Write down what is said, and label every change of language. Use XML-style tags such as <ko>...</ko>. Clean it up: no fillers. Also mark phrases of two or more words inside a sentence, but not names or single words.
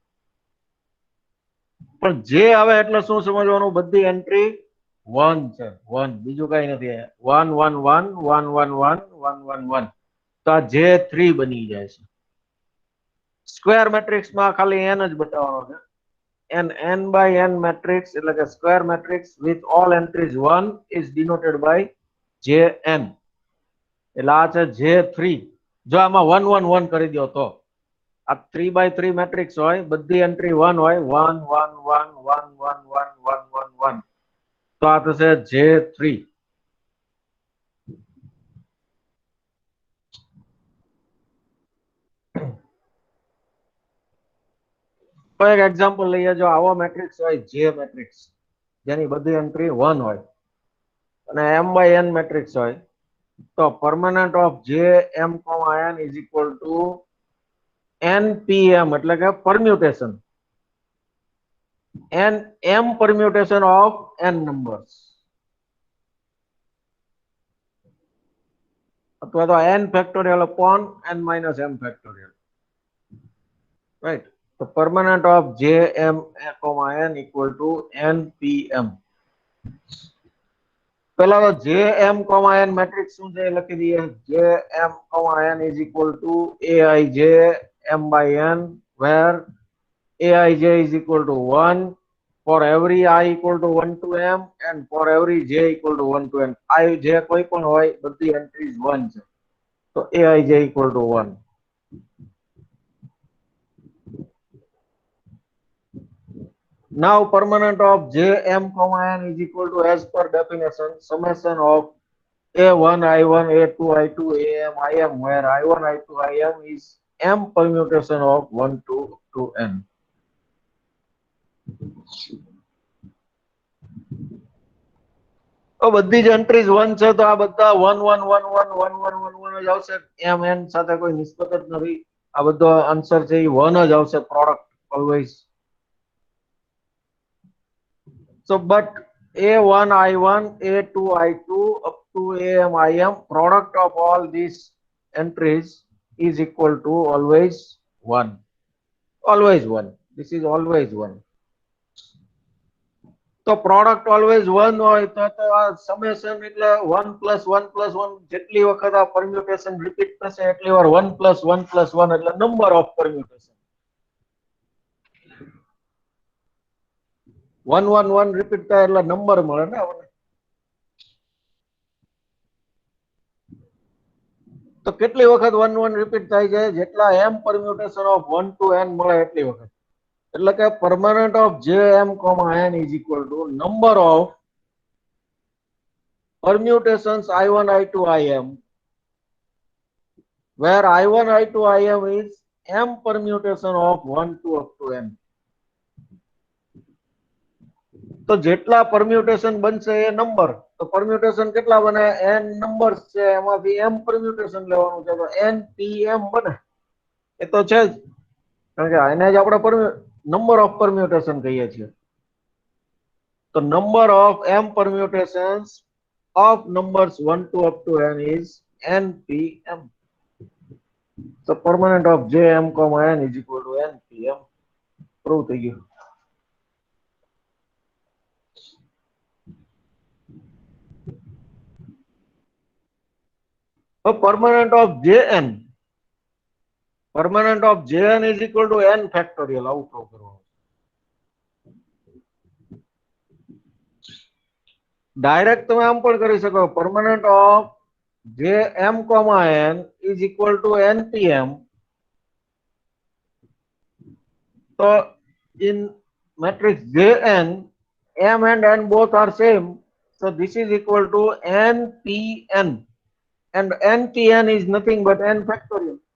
<gu>પણ જે આવે એટલે શું સમજવાનું, બધી એન્ટ્રી 1 છે, 1, બીજું કઈ નથી. 1 1 1 1 1 1 1 1 1, તો આ J3 બની જાય છે.</gu> <en>square matrix</en> <gu>માં ખાલી n જ બતાવવાનો છે.</gu> <en>n by n મેટ્રિક્સ</en> <gu>એટલે કે</gu> <en>square matrix with all entries 1 is denoted by Jn.</en> <gu>એટલે આ છે J3. જો આમાં 1 1 1 કરી દો તો આ</gu> <en>3 by 3 matrix</en> <gu>હોય, બધી એન્ટ્રી 1 હોય, 1 1 1 1 1 1 1 1 1, તો આ થશે J3. તો એક એક્ઝામ્પલ લઈએ. જો આવો મેટ્રિક્સ હોય J મેટ્રિક્સ જેની બધી એન્ટ્રી 1 હોય અને</gu> <en>m by n matrix</en> <gu>હોય, તો</gu> <en>permanent of J m, n is equal to npm</en> <gu>એટલે કે પરમ્યુટેશન,</gu> <en>m permutation of n numbers,</en> <gu>અથવા તો</gu> <en>n factorial upon n minus m factorial, right? So permanent of J m, n equal to npm.</en> <gu>પેલા તો J m, n મેટ્રિક્સ શું છે લખી દઈએ.</gu> <en>J m, n is equal to aij m by n, where aij is equal to 1 for every I equal to 1 to m and for every j equal to 1 to n.</en> <gu>I j કોઈ પણ હોય, બધી એન્ટ્રીઝ 1 છે, તો</gu> <en>aij equal to 1. Now permanent of J m, n is equal to, as per definition, summation of a1 I1 a2 I2 am im, where I1 I2 im is m permutation of 1 to n.</en> <gu>તો બધી જ એન્ટ્રીઝ 1 છે, તો આ બધા 1 1 1 1 1 1 1 1 જ આવશે. m n સાથે કોઈ નિસ્બત જ નથી. આ બધો આન્સર છે એ 1 જ આવશે,</gu> <en>product always. So but a1 I1 a2 I2 up to am im, product of all these entries is equal to always 1. Always 1. This is always 1.</en> <gu>તો</gu> <en>product always 1</en> <gu>હોય તો આ સમેશન એટલે 1 + 1 + 1, જેટલી વખત આ પરમ્યુટેશન રિપીટ થશે એટલી વાર 1 + 1 + 1 એટલે</gu> <en>number of permutation.</en> <gu>1 1 1 રિપીટ થાય એટલે નંબર મળે ને આપણને. તો કેટલી વખત 1 1 રિપીટ થાય છે? જેટલા</gu> <en>m permutation of 1 to n</en> <gu>મળે એટલી વખત. એટલે કે</gu> <en>permanent of J m, n is equal to number of permutations I1 I2 im, where I1 I2 im is m permutation of 1 to up to n.</en> <gu>તો જેટલા પરમ્યુટેશન બનશે એ નંબર, તો પરમ્યુટેશન કેટલા બને? n નંબર્સ છે, એમાંથી m પરમ્યુટેશન લેવાનું છે, તો npm બને. એ તો છે જ, કારણ કે એને જ આપણે</gu> <en>number of permutation</en> <gu>કહીએ છીએ.</gu> <en>તો number of m permutations of numbers 1 to up to n is npm. So permanent of J m, n is equal to npm.</en> <gu>Prove થઈ ગયું.</gu> <en>So permanent of Jn, permanent of Jn is equal to n factorial.</en> <gu>આવું પ્રૂવ કરવાનું. ડાયરેક્ટ તમે આમ પણ કરી શકો,</gu> <en>permanent of J m, n is equal to npm. So in matrix Jn, m and n both are same, so this is equal to npn, and npn is nothing but n factorial.</en>